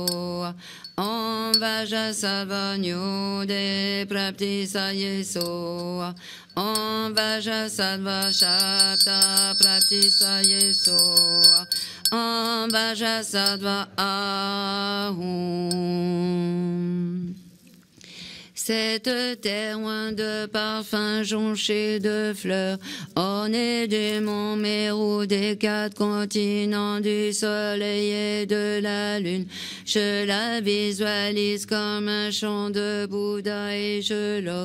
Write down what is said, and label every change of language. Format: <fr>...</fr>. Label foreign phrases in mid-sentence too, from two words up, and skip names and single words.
<sa>Om Vajrasattva Nyode Praptisaye So. Om Vajrasattva Shabda Praptisaye So. Om Vajrasattva Ahum.</sa> <fr>Cette terre loin de parfums jonchée de fleurs, ornée du mont Mérou, des 4 continents, du soleil et de la lune, je la visualise comme un chant de Bouddha et je l'offre.</fr>